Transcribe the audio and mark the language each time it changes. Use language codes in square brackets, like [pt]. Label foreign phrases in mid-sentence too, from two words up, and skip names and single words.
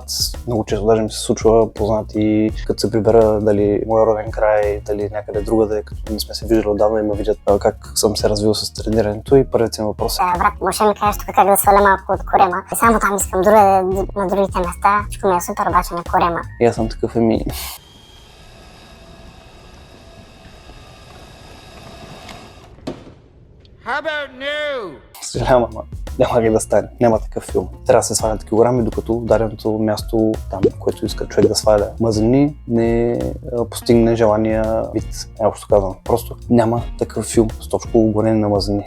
[bg] Много често даже ми се случва познати, като се прибера дали моя роден край, дали някъде другаде, като не сме се виждали отдавна и ме видят как съм се развил с тренирането и първият си въпрос е: брат, може да ми кажеш тук как да сваля малко от корема? И само там искам на другите места, всичко ми е супер, обаче на корема. И аз съм такъв [en] How about new? [bg] Съжалявам, ама няма как да стане. Няма такъв филм. Трябва да се свалят килограми, докато даденото място, там, което иска човек да сваля мазнини, не постигне желания вид. Общо казвам. Просто няма такъв филм с точко горене на мазнини.